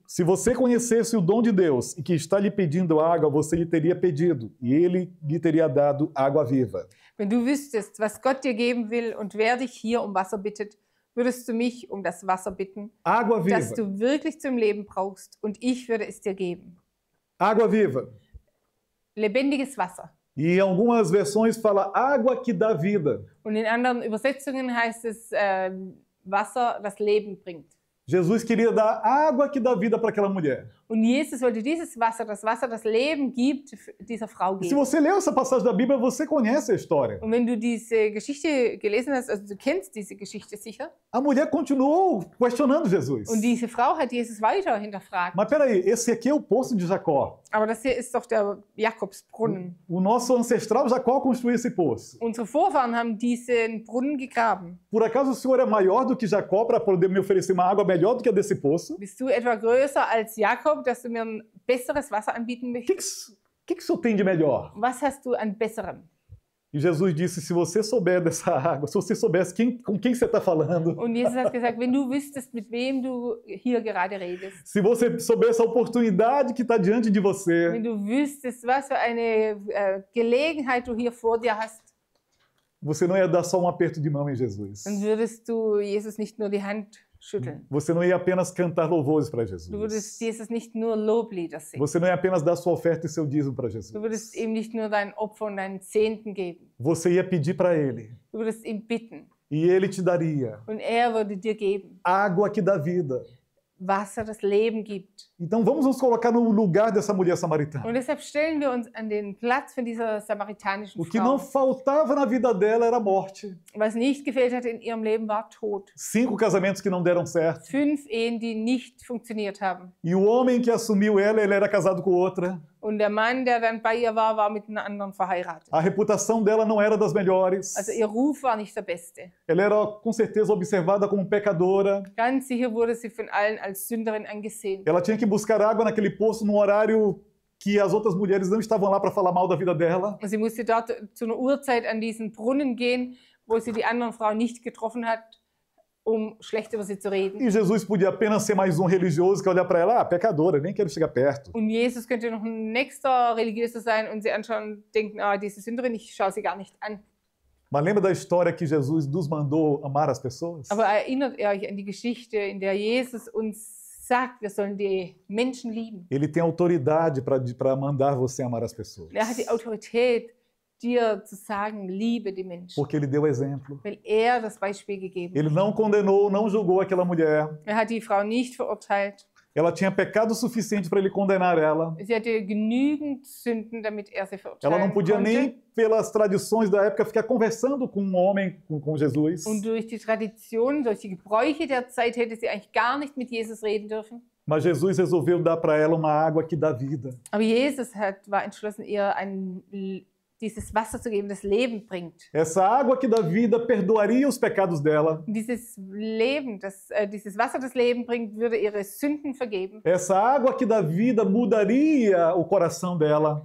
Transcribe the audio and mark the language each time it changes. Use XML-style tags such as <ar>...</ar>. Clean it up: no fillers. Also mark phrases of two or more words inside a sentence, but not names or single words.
<pt>se você conhecesse o dom de Deus e que está lhe pedindo água, você lhe teria pedido, e ele lhe teria dado água viva.</pt> <de>wenn du wüsstest, was Gott dir geben will und wer dich hier um Wasser bittet, würdest du mich um das Wasser bitten,</de> <pt>Água</pt> <de>das</de> <pt>viva.</pt> <de>du wirklich zum Leben brauchst, und ich würde es dir geben.</de> <pt>Água viva.</pt> <de>Lebendiges Wasser.</de> <pt>E em algumas versões fala água que dá vida.</pt> <de>Und in anderen Übersetzungen heißt es Wasser, das Leben bringt.</de> <pt>Jesus queria dar água que dá vida para aquela mulher.</pt> <de>Und Jesus wollte dieses Wasser, das Leben gibt, dieser Frau</de> <pt>E se</pt> <de>geben.</de> <pt>você leu essa passagem da Bíblia, você conhece a história.</pt> <de>Und wenn du diese Geschichte gelesen hast, also du kennst diese Geschichte sicher,</de> <pt>A mulher continuou questionando Jesus.</pt> <de>und diese Frau hat Jesus weiter hinterfragt.</de> <pt>Mas peraí, esse aqui é o poço de Jacó.</pt> <de>Aber das hier ist doch der Jakobsbrunnen.</de> <pt>O nosso ancestral Jacó construiu esse poço.</pt> <de>Unsere Vorfahren haben diesen Brunnen gegraben.</de> <pt>Por acaso o senhor é maior do que Jacó para poder me oferecer uma água melhor do que a desse poço?</pt> <de>Bist du etwa größer als Jakob, dass du mir ein besseres Wasser anbieten</de> <pt>O</pt> <de>möchtest?</de> <pt>que o senhor tem de melhor?</pt> <de>Was hast du an besserem?</de> <pt>E Jesus disse, se você souber dessa água, se você soubesse com quem você está falando,</pt> <de>Und Jesus hat gesagt, wenn du wüsstest, mit wem du hier gerade redest,</de> <pt>se você soubesse a oportunidade que está diante de você,</pt> <de>wenn du wüsstest, was für eine Gelegenheit du hier vor dir hast,</de> <pt>você não ia dar só um aperto de mão em Jesus.</pt> <de>dann würdest du Jesus nicht nur die Hand schütteln.</de> <pt>Você não ia apenas cantar louvores para</pt> <de>Du</de> <pt>Jesus.</pt> <de>würdest Jesus nicht nur Loblieder singen.</de> <pt>Você não ia apenas dar sua oferta e seu dízimo para</pt> <de>Du</de> <pt>Jesus.</pt> <de>würdest ihm nicht nur dein Opfer und deinen Zehnten geben.</de> <pt>Você ia pedir para Ele</pt> <de>Du würdest ihn bitten</de> <pt>e Ele te daria</pt> <de>und er würde dir geben.</de> <pt>água que dá vida.</pt> <de>Wasser, das Leben gibt.</de> <pt>Então vamos nos colocar no lugar dessa mulher samaritana.</pt> <de>Und deshalb stellen wir uns an den Platz von dieser samaritanischen</de> <pt>O que não</pt> <de>Frau.</de> <pt>faltava na vida dela era a morte.</pt> <de>Was nicht gefehlt hat in ihrem Leben, war Tod.</de> <pt>5 casamentos que não deram certo.</pt> <de>5 Ehen, die nicht funktioniert haben.</de> <pt>E o homem que assumiu ela, ele era casado com outra.</pt> <de>Und der Mann, der dann bei ihr war mit einer anderen verheiratet.</de> <pt>A reputação dela não era das melhores.</pt> <de>Also ihr Ruf war nicht der beste.</de> <pt>Ela era com certeza observada como pecadora.</pt> <de>Ganz sicher wurde sie von allen als Sünderin angesehen.</de> <pt>Ela tinha que buscar água naquele poço num horário que as outras mulheres não estavam lá para falar mal da vida dela.</pt> <de>Und sie musste dort zu einer Uhrzeit an diesen Brunnen gehen, wo sie die anderen Frauen nicht getroffen hat, schlecht über sie zu reden.</de> <pt>E Jesus podia apenas ser mais um religioso que olhar para ela, pecadora, nem quero chegar perto.</pt> <de>Und Jesus könnte noch ein nächster Religiöser sein und sie anschauen und denken, diese Sünderin, ich schaue sie gar nicht an.</de> <pt>Mas lembra da história que Jesus nos mandou amar as pessoas?</pt> <de>Aber erinnert ihr euch an die Geschichte, in der Jesus uns sagt, wir sollen die Menschen lieben?</de> <pt>Ele tem autoridade para mandar você amar as pessoas.</pt> <de>Er hat die Autorität, dir zu sagen, liebe die Menschen,</de> <pt>Porque ele deu exemplo.</pt> <de>weil er das Beispiel gegeben</de> <pt>Ele</pt> <de>hat.</de> <pt>não condenou, não julgou aquela mulher.</pt> <de>Er hat die Frau nicht verurteilt.</de> <pt>Ela tinha pecado suficiente para ele condenar ela.</pt> <de>Sie hatte genügend Sünden, damit er sie</de> <pt>Ela</pt> <de>verurteilen</de> <pt>não podia</pt> <de>konnte.</de> <pt>nem, pelas tradições da época, ficar conversando com um homem, com Jesus.</pt> <de>Und durch die Tradition, durch die Gebräuche der Zeit hätte sie eigentlich gar nicht mit Jesus reden dürfen.</de> <pt>Mas Jesus resolveu dar para ela uma água que dá vida.</pt> <de>Aber Jesus war entschlossen, ihr dieses Wasser zu geben, das Leben bringt.</de> <pt>Essa água que dá vida perdoaria os pecados dela.</pt> <de>Und dieses Wasser, das Leben bringt, würde ihre Sünden vergeben.</de> <pt>Essa água que dá vida mudaria o coração dela.</pt>